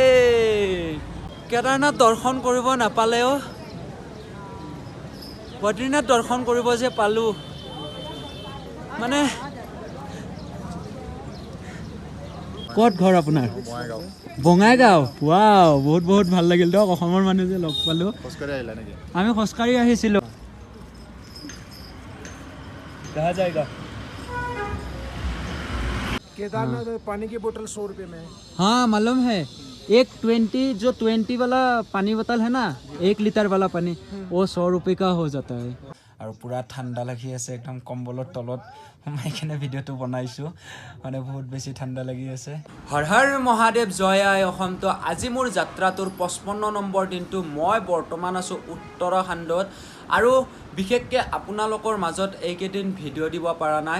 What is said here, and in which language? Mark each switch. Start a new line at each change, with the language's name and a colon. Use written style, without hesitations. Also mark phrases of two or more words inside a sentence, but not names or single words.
Assamese: কেদাৰনাথ দৰ্শন কৰিব নাপালেও বদ্ৰীনাথ দৰ্শন কৰিব যে পালোঁ। মানে ক'ত ঘৰ আপোনাৰ? বঙাইগাঁও। ৱাও, বহুত বহুত ভাল লাগিল দিয়ক, অসমৰ মানুহ যে লগ পালোঁ। আমি খোজকাঢ়ি আহিছিলোঁ।
Hindi: कहाँ जाएगा? केदारनाथ पानी की बोतल 100 रुपये में। हाँ मालूम है। एक 20 वाला पानी बोतल है ना, 1 लीटर वाला पानी, वो 100 रुपये का हो जाता है।
Assamese: আৰু পুৰা ঠাণ্ডা লাগি আছে, একদম কম্বলৰ তলত সোমাই কিনে ভিডিঅ'টো বনাইছোঁ। মানে বহুত বেছি ঠাণ্ডা লাগি আছে। হৰ হৰ মহাদেৱ, জয় আই অসম। তো আজি মোৰ যাত্ৰাটোৰ 55 নম্বৰ দিনটো। মই বৰ্তমান আছোঁ উত্তৰাখণ্ডত, আৰু বিশেষকৈ আপোনালোকৰ মাজত এইকেইদিন ভিডিঅ' দিব পৰা নাই।